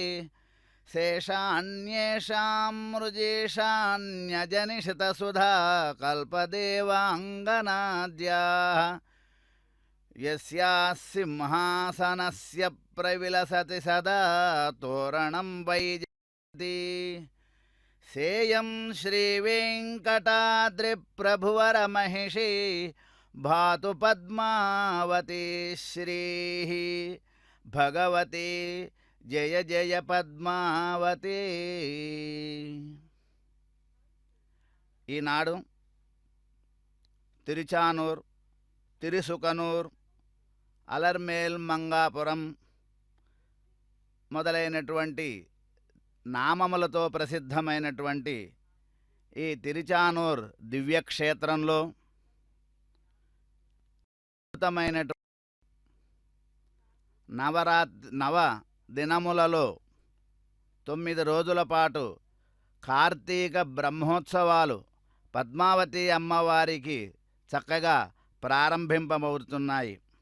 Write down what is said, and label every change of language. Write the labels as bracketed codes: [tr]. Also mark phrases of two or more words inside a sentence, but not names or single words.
[sa] शेषान्येषां मृजेशान्यजनिषितसुधा कल्पदेवाङ्गनाद्याः यस्याः सिंहासनस्य प्रविलसति सदा तोरणं वैजयति सेयं श्रीवेङ्कटाद्रिप्रभुवरमहिषी भातु पद्मावती श्रीः भगवती जय जय पद्मावती। [te] ఈనాడు తిరుచానూర్, తిరుసుకనూర్, అలర్మేల్ మంగాపురం మొదలైనటువంటి నామములతో ప్రసిద్ధమైనటువంటి ఈ తిరుచానూర్ దివ్యక్షేత్రంలో అద్భుతమైనటువంటి నవ దినములలో 9 రోజుల పాటు కార్తీక బ్రహ్మోత్సవాలు పద్మావతి అమ్మవారికి చక్కగా ప్రారంభింపబడుతున్నాయి.